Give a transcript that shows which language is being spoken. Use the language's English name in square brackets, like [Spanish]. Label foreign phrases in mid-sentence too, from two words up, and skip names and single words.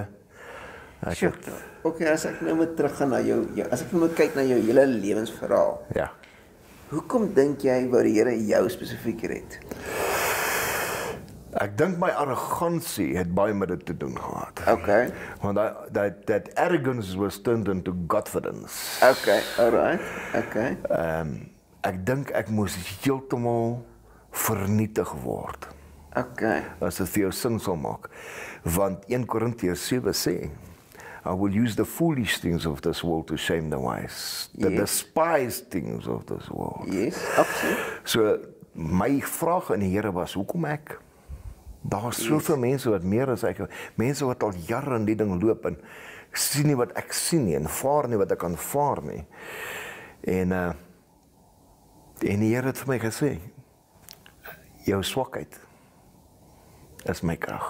[Afrikaans] Okay, as ek nou moet teruggaan na jou, as ek nou moet kyk na jou hele lewensverhaal. Ja. Hoekom dink jy wou die Here jou spesifiek red? Ek dink my arrogansie het baie met dit te doen gehad. Okay. Want [English] that arrogance was turned into confidence. Okay, alright. Okay. [Afrikaans] Ek dink ek moes heeltemal vernietig word. Okay. As dit vir jou sin sal maak. Want 1 Korintiërs 7 sê, [English] "I will use the foolish things of this world to shame the wise, the despised things of this world." Yes, [Afrikaans] absoluut. So my vraag aan die Here was, hoekom ek? Daar's soveel mense wat meer as ek, mense wat al jare in die ding loop en sien nie wat ek sien nie en vaar nie wat ek kan vaar nie. En die Here het vir my gesê, jou swakheid is my krag.